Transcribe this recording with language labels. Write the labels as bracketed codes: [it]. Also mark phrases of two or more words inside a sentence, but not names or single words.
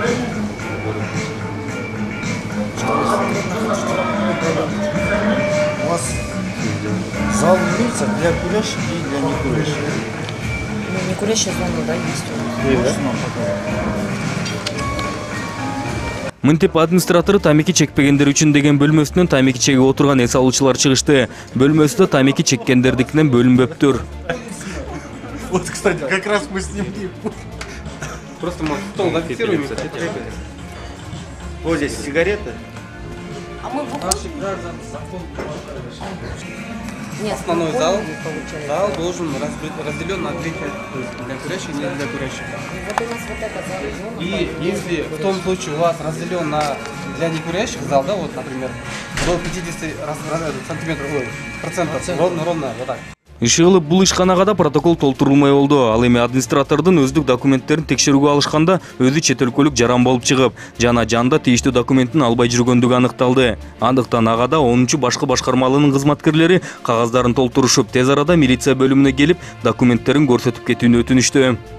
[ru] У вас зал имеется для курящих и для некурящих? Ну, некурящая зона, да, есть у нас. [ky] Мынтип администратору тамеки чекпегендер үчүн деген бөлмөсүнөн тамеки чегип отурган эс алуучулар чыгышты. Бөлмөсү да тамеки чеккендердикинен бөлүнбөптүр. [ru] Вот, кстати, как раз мы с ним. Просто мы стол зафиксируем. Вот здесь сигареты. А мы Наши граждане закон. Нет, Основной ну, зал, не получается. зал должен разделен на две части, для курящих и не для курящих. Вот у нас вот эта зона. И если в том случае у вас разделен на для некурящих зал, да, вот, например, до 50 сантиметров, процентов, ровно, вот так. [ky] Иши кылып бул ишканага да протокол толтурулмай болду. Ал эми администратордун өздүк документтерин текшерүүгө алышканда өзү чет өлкөлүк жаран болуп чыгып, жана жанында тийиштүү документин албай жүргөндүгү аныкталды. Андыктан агада 10-чу башкы башкармалыгынын кызматкерлери кагаздарын толтурушуп, тез арада милиция бөлүмүнө келип, документтерин көрсөтүп кетүүнү өтүнүштү.